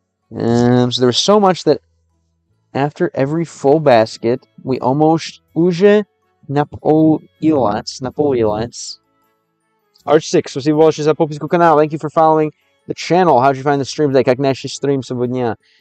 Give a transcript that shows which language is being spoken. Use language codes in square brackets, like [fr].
[en] So there was so much that after every full basket, we almost [ru] уже наполнилась. Arch6, спасибо большое за подписку канал. [en] Thank you for following the channel. How'd you find the stream today? [ru] Как наши стрим сегодня?